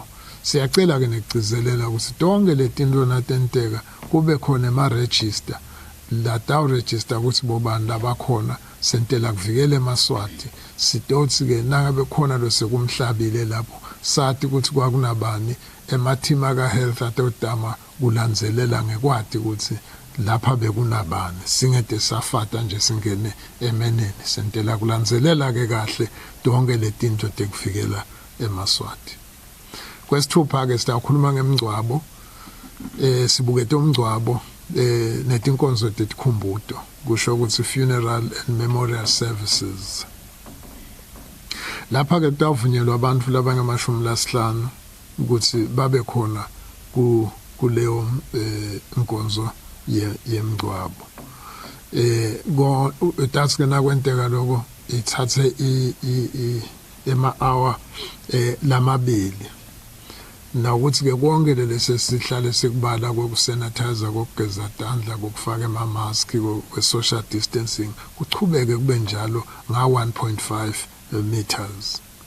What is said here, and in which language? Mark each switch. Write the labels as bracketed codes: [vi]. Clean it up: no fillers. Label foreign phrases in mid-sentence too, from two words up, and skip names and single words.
[ss] Siyacela ke nekugcizelela ukuthi tonke letinto natenteka kube khona ema-register la tawu-register ukuthi bobani labakhona sentela kuvikela emaswati sitotsi ke nangabe khona lo sekumhlabile lapho sathi ukuthi kwakunabani emateam aka-health atodama kulandzelela ngekwati ukuthi lapha bekunabani singede safata nje singene emeneni sentela kulandzelela ke kahle tonke letinto tekuvikela emaswati. Kwesithupha ke sitakhuluma ngemngcwabo sibukete umngcwabo netinkonzo tetikhumbuto kusho ukuthi [en] funeral and memorial services. [ss] Lapha ke kutavunyelwa abantu labangamashumi ukuthi babe khona kuleyo inkonzo yemngcwabo. [en] That's gonna [ss] kwenteka lokho ithathe ema-hour lamabili. Na ukuthi ke konke lesesihlale sikubala kokusanitizer kokugeza tandla kokufaka ama-mask kwe-social distancing kuchubeke kube njalo nga 1.5 meters.